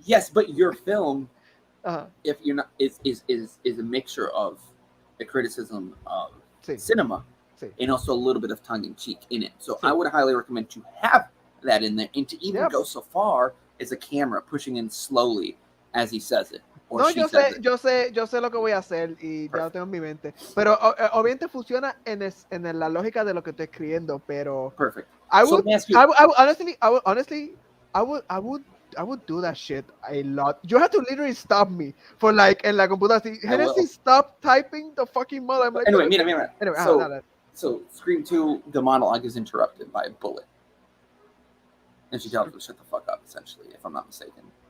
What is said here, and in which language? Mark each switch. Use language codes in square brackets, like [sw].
[en] Yes, but your film, if you're not, is a mixture of a criticism of cinema and also a little bit of tongue in cheek in it. So I would highly recommend to have that in there and to even go so far as a camera pushing in slowly as he says it. [es] No, yo sé lo que voy a hacer y ya lo tengo en mi mente. Pero obviamente funciona en la lógica de lo que estoy escribiendo, pero [en] perfect. I would do that shit a lot. You have to literally stop me for like [es] en la computadora. [en] Genesis, stop typing the fucking mother. I'm like, anyway, mira. So Scream 2, the monologue is interrupted by a bullet. And she tells him to shut the fuck up, essentially, if I'm not mistaken.